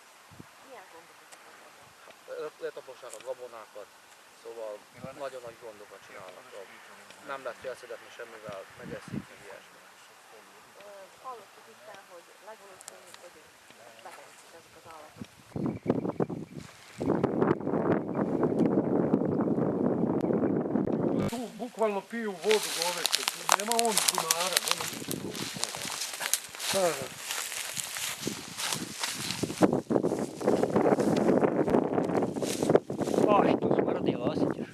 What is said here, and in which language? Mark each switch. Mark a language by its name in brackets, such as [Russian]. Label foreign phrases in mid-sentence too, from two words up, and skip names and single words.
[Hungarian] Milyen gondokat akarnak? Letaposnák a gabonákat, szóval nagyon nagy gondokat csinálnak. Nem lehet felszedetni semmivel, megeszik, meg ilyesmi. Hallottuk itt, hogy legvalószínűbb, hogy betegszik ezek az állatok. [Bosnian] Tu bukvalno piju vodu goveće, nema on bunara, nema ništa. A što smrdilo, osjetiš?